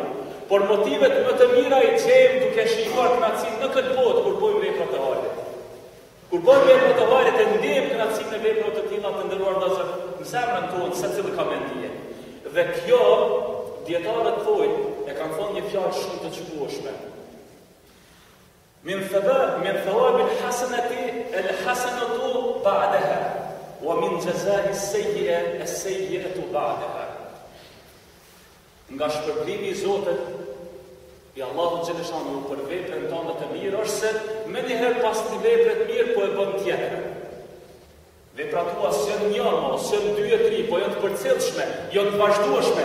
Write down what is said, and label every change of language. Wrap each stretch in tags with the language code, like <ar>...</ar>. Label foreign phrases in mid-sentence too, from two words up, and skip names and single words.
<sq>Por motivet më të mira i gjejmë duke shikuar kënaqësinë në këtë botë kur bëjmë vepra të varit. Kur bëjmë vepra të varit e ndjejmë kënaqësinë e veprave të tilla të nderuar vëllezër, në zemrën tonë secili ka mendje. Dhe kjo dietarët thonë, e kanë thonë një fjalë shumë të çubueshme.</sq> <ar>من ثواب الحسنة الحسنة بعدها ومن جزاء السيئة السيئة بعدها.</ar> <sq>Nga shpërblimi i Zotit i Allahu xhaleshanu për veprën tonë të mirë është se më njëherë pas një vepre të mirë po e bën tjetër. Veprat tua janë një, janë 2 e 3, po janë të përcjellshme, janë të vazhdueshme.</sq>